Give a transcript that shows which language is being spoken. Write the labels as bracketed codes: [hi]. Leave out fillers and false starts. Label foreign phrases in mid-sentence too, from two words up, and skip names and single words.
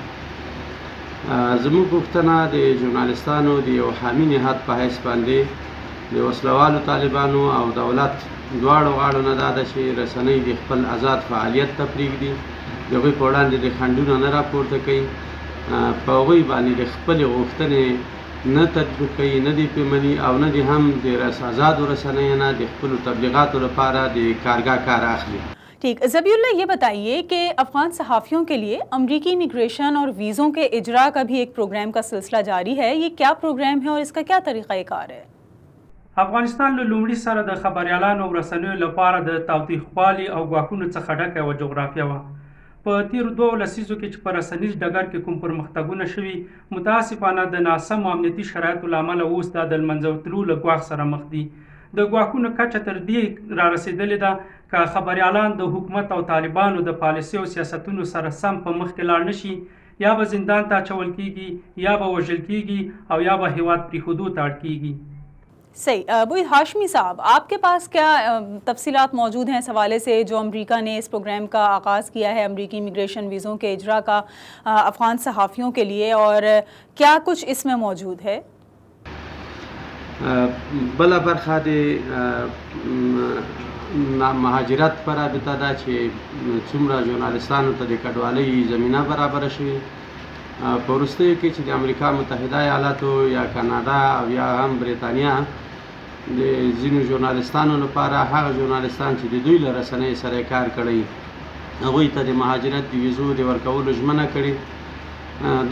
[ps] زموږ غوښتنه د ژورنالستانو د یو حامي نهاد په حیث باندې د وسلوالو طالبانو او دولت دواړو غاړو نه دا ده چې رسنۍ د خپل آزاد فعالیت ته پرېږدي، د هغوی په وړاندې د خنډونه نه راپورته کوي، په هغوی باندې د خپلې غوښتنې نه تطبیق کوي، نه دې پرې مني او نه دې هم د آزادو رسنیو نه د خپلو تبلیغاتو لپاره د کارګاه کار اخلي. [ur] ٹھیک، ذبیح یہ بتائیے کہ افغان صحافیوں کے لیے امریکی امیگریشن اور ویزوں کے اجرا کا بھی ایک پروگرام کا سلسلہ جاری ہے، یہ کیا پروگرام ہے اور اس کا کیا طریقہ کار ہے؟ [ps] افغانستان له لومړي سره د خبریالانو او رسنیو لپاره د تاوتریخوالي او ګواښونو څخه ډکه یوه جغرافیه وه. په تېرو 2 لسیزو کې چې په رسنیز ډګر کې کوم پرمختګونه شوي، متاسفانه د ناسمو امنیتي شرایطو له امله اوس دا د لمنځه وتلو له ګواښ سره مخ دي. د ګواښونو کچه تر دې را رسېدلې ده که خبریالان د حکومت او طالبانو د پالیسي او سیاستونو سره سم په مخ کې لاړ نشي، یا به زندان ته اچول کېږي، یا به وژل کېږي او یا به هېواد پرېښودو ته اړ کېږي. [ur] صحیح. ابو ہاشمی صاحب، آپ کے پاس کیا تفصیلات موجود ہیں اس حوالے سے جو امریکہ نے اس پروگرام کا آغاز کیا ہے امریکی امیگریشن ویزوں کے اجرا کا افغان صحافیوں کے لیے، اور کیا کچھ اس میں موجود ہے؟ [ps] بله برخه د مهاجرت پر رابطه ده چې څومره ژورنالستانو ته د کډوالۍ زمینه برابره شوې. په وروستیو کې چې د امریکا متحده ایالاتو یا کاناډا او یا هم بریتانیا د ځینو ژورنالستانو لپاره هغه ژورنالستان چې د دوی له رسنیو سره کار کړی هغوی ته د مهاجرت د ویزو د ورکولو ژمنه کړې.